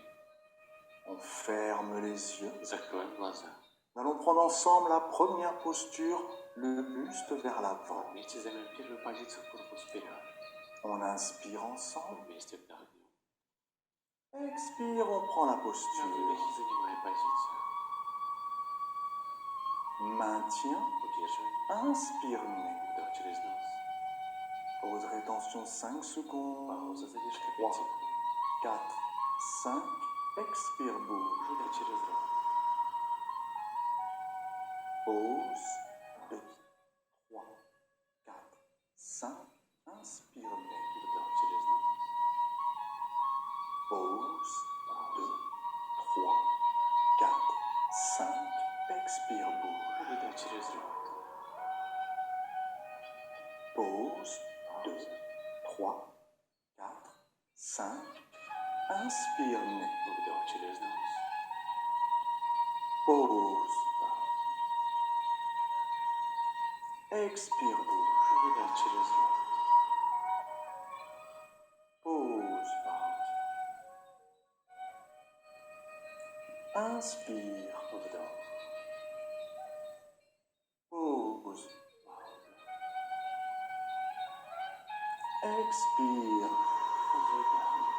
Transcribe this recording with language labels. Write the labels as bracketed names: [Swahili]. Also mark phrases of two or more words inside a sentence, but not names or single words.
[French] On ferme les yeux. [Russian] Закроем глаза. [French] Nous allons prendre ensemble la première posture, le buste vers l'avant. [Russian] Вместе займем первую позицию, корпус вперед. [French] On inspire ensemble. [Russian] Вместе вдохнем. [French] Expire, on prend la [Russian] На [French] posture. [Russian] выдохе занимаем позицию. [French] Maintien. [Russian] Удерживаем. [French] Inspire, nez. [Russian] Вдох через нос. [French] Pause rétention 5 secondes. [Russian] Пауза, задержка 5 [French] Trois. [Russian] секунд. [French] 4, 5. Expire, bouge. [Russian] Выдох через рот. [French] Pause. 2, 3, 4, 5. Inspire, nez. [Russian] Вдох через нос. [French] Pause. 2, 3, 4, 5. Expire, bouge. [Russian] Выдох через рот. [French] Pause. 2, 3, 4, 5. Inspire, nez. [Russian] Вдох через нос. [French] Pause. Expire, bouge. [Russian] Выдох через рот. [French] Pause. Inspire. [Russian] Вдох. [French] Pause. [Russian] Пауза. [French] Expire. [Russian] Выдох.